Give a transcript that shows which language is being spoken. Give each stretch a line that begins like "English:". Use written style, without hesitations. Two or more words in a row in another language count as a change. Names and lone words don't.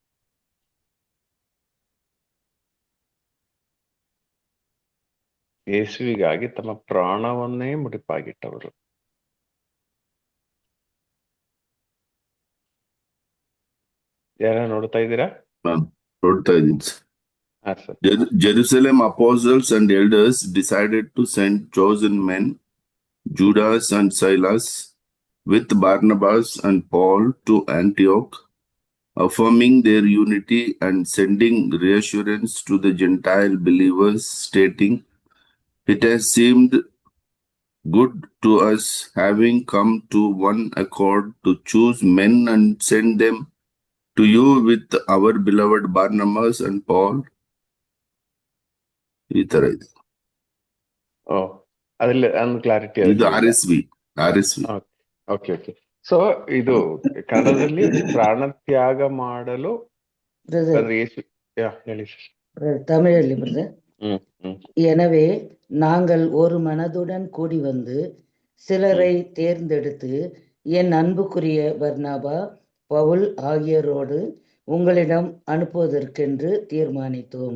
Kannada: ಯೇಸುವಿಗಾಗಿ ತಮ್ಮ ಪ್ರಾಣವನ್ನೇ ಮುಡಿಪಾಗಿಟ್ಟವರು. ಯಾರ ನೋಡ್ತಾ ಇದ್ದೀರಾ? ನೋಡ್ತಾ ಇದ್ದೀನಿ ಸರ್. ಸರ್.
English: Jerusalem apostles and elders decided to send chosen men, Judas and Silas, with Barnabas and Paul to Antioch, affirming their unity and sending reassurance to the Gentile believers, stating, "It has seemed good to us, having come to one accord, to choose men and send them to you with our beloved Barnabas and Paul."
Kannada: ಈ ತರ ಇದೆ. ಅದ್ರಲ್ಲಿ ಒಂದು ಕ್ಲಾರಿಟಿ. ಇದು RSV. ಓಕೆ. ಸೊ ಇದು ಕನ್ನಡದಲ್ಲಿ ಪ್ರಾಣತ್ಯಾಗ ಮಾಡಲು ಹೇಳಿ.
Tamil: தமிழில் எனவே நாங்கள் ஒரு மனதுடன் கூடி வந்து சிலரை தேர்ந்தெடுத்து என் அன்புக்குரிய பர்னபா, பவுல் ஆகியோரோடு உங்களிடம் அனுப்புவதற்கென்று தீர்மானித்தோம்.